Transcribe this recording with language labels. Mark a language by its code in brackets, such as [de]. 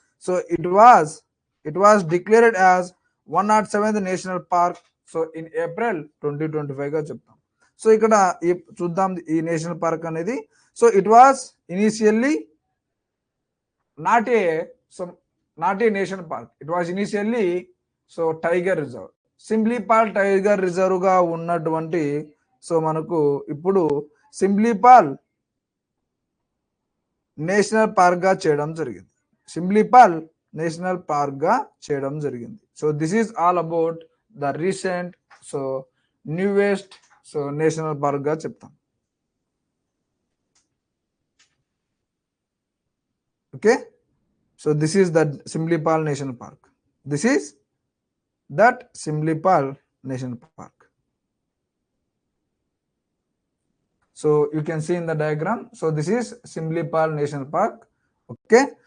[en] so it was declared as 107th national park so in April 2025 [te] గా చెప్తాం. [en] so [te] ఇక్కడ చూద్దాం ఈ [en] national park [te] అనేది. [en] So it was initially not a national park. It was initially so tiger reserve. [te] Simlipal tiger reserve గా ఉన్నటువంటి so మనకు ఇప్పుడు సిమ్లీపాల్ నేషనల్ పార్క్ గా చేయడం జరిగింది. సిమ్లీపాల్ నేషనల్ పార్క్ గా చేయడం జరిగింది. [en] so this is all about the recent so newest so national park [te] గా చెప్తాం. [en] Okay, so this is that Simlipal National Park. This is that Simlipal National Park. So you can see in the diagram. So this is Simlipal National Park. Okay.